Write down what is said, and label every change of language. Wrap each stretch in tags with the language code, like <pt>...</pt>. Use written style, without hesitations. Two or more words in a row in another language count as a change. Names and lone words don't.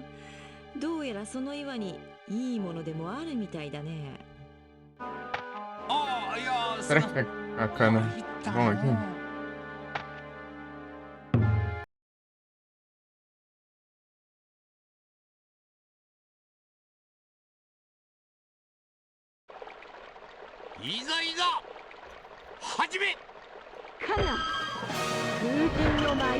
<ja>どうやらその岩にいいものでもあるみたいだね。ああ、いや、</ja> <pt>Será que a cana é bom aqui?</pt> <ja>いざいざ始め。かが風神の舞。</ja>